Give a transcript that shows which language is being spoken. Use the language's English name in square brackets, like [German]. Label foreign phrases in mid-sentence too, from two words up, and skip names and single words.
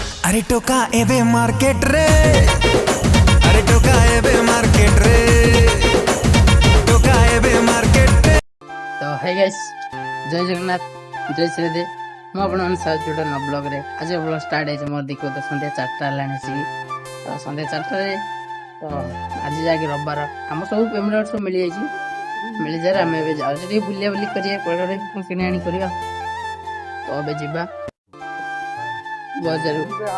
[Odia] ଆରେ ଟୋକା ଏବେ ମାର୍କେଟ ରେ, ଆରେ ଟୋକା ଏବେ ମାର୍କେଟ ରେ, ଟୋକା ଏବେ ମାର୍କେଟ ରେ। तो [English] hey guys, [Odia] ଜୟ ଜଗନ୍ନାଥ, ଜୟ ଶ୍ରୀଦେବ। ମୁଁ ଆପଣଙ୍କ ସାଥ ଯୋଉଟା ନ ବ୍ଲଗ୍ରେ ଆଜି [English] blog start [Odia] ହେଇଛି। ମୋର ଦେଖିବ ତ ସନ୍ଧ୍ୟା 4ଟା ହେଲାଣି ଆସିକି। ତ ସନ୍ଧ୍ୟା 4ଟାରେ ତ ଆଜି ଯାଇକି ରବିବାର ଆମ ସବୁ ପେମେଣ୍ଟ ସବୁ ମିଳିଯାଇଛି। ମିଳିଯାରେ ଆମେ ଏବେ ଯାଉଛୁ ଟିକେ ବୁଲାବୁଲି କରିବା, କୁଆଡ଼େ କିଣି ଆଣି କରିବା। ତ ଏବେ ଯିବା ବଜାରକୁ।